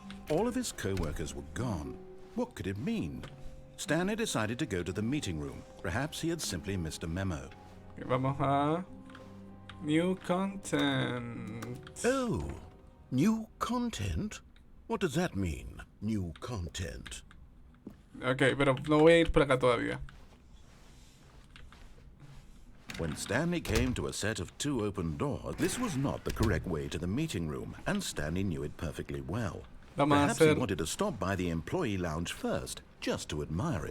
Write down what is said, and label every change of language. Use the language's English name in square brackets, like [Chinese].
[English] All of his co-workers were gone. What could it mean? Stanley decided to go to the meeting room. Perhaps he had simply missed a memo. [Spanish] Okay, vamos a... [English] New content. Oh, new content? What does that mean, new content? [Spanish] Ok, pero no voy a ir por acá todavía. [English] When Stanley came to a set of 2 open doors, this was not the correct way to the meeting room, and Stanley knew it perfectly well. Perhaps he wanted to stop by the employee lounge first, just to admire it.